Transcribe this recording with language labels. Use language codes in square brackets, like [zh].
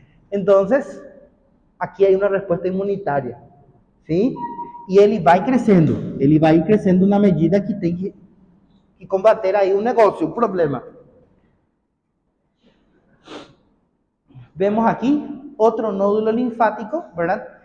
[es] Entonces, aquí hay una respuesta inmunitaria, ¿sí? [pt] Y ele vai crescendo na medida que tem que combater aí um negócio, um problema. [es] Vemos aquí otro nódulo linfático, ¿verdad?